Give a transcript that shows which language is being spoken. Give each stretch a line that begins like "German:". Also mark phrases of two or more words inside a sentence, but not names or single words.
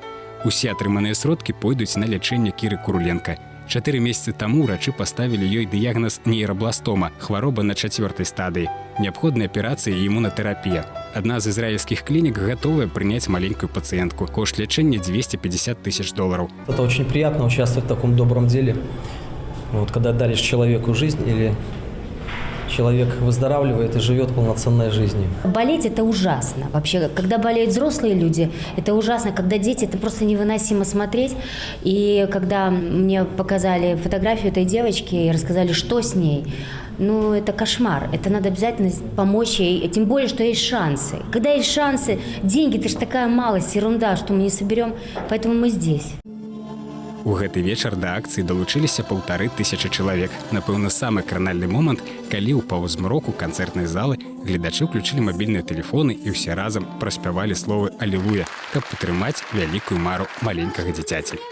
Belarusian: Усе атрыманыя сродкі пойдуць на лячэнне Кіры Куруленка. 4 месяцы таму ўрачы паставілі ёй дыягназ нейрабластома, хвароба на 4-й стадыі. Неабходная аперацыя і імунатэрапія. Адна з ізраільскіх клінік гатовая прыняць маленькую пацыентку. Кошт лячэння $250 000.
Russian: Это очень приятно участвовать в таком добром деле. Вот, когда даришь человеку жизнь, или человек выздоравливает и живет полноценной жизнью. Болеть – это ужасно. Вообще, когда болеют взрослые люди, это ужасно. Когда дети, это просто невыносимо смотреть. И когда мне показали фотографию этой девочки и рассказали, что с ней, ну, это кошмар. Это надо обязательно помочь ей, тем более, что есть шансы. Когда есть шансы, деньги – это же такая малость, ерунда, что мы не соберем, поэтому мы здесь.
Belarusian: У гэты вечар да акцыі далучыліся 1500 чалавек. Напэўна, самы кранальны момант, калі ў паўзмроку канцэртнай залы гледачы ўключылі мабільныя тэлефоны і ўсе разам праспявалі словы «Алілуя», каб падтрымаць вялікую мару маленькага дзіцяці.